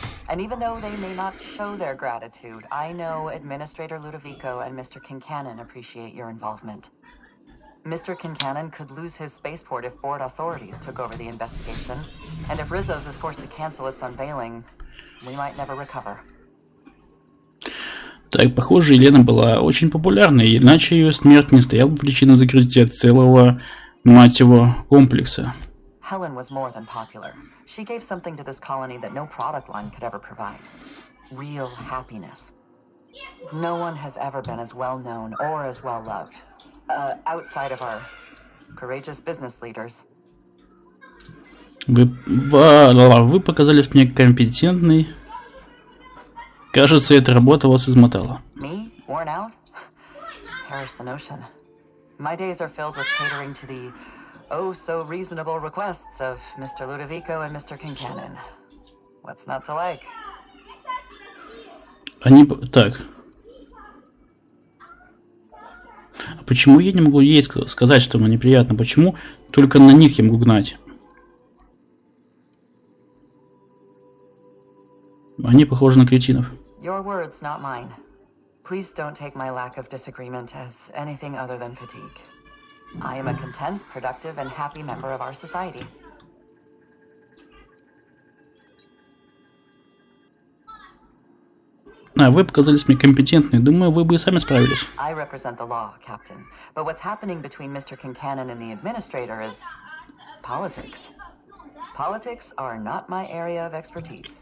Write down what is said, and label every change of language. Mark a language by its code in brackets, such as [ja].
[en] And even though they may not show their gratitude, I know Administrator Ludovico and Mr. Kincannon appreciate your involvement. Mr. Kincannon could lose his spaceport if board authorities took over the investigation. And if Rizzo's is forced to cancel its unveiling, we might never recover. [ru] Так, похоже, Елена была очень популярной, иначе ее смерть не стояла бы причиной закрытия целого, мать его, комплекса. [en] Helen was more than popular. She gave something to this colony that no product line could ever provide. Real happiness. No one has ever been as well known or as well loved. Outside of our courageous business leaders. [ru] Вы показались мне компетентной. Кажется, эта работа вас измотала. [en] Me? Worn out? Perish the notion. My days are filled with catering to the oh so reasonable requests of Mr. Ludovico and Mr. Kincannon. What's not to like? [ru] Они... Так. А почему я не могу ей сказать, что мне неприятно? Почему только на них я могу гнать? Они похожи на кретинов. [en] Your words, not mine. Please don't take my lack of disagreement as anything other than fatigue. I am a content, productive, and happy member of our society. [ru] Вы показались мне компетентной. Думаю, вы бы и сами справились. [en] I represent the law, Captain. But what's happening between Mr. Kincannon and the Administrator is politics. Politics are not my area of expertise.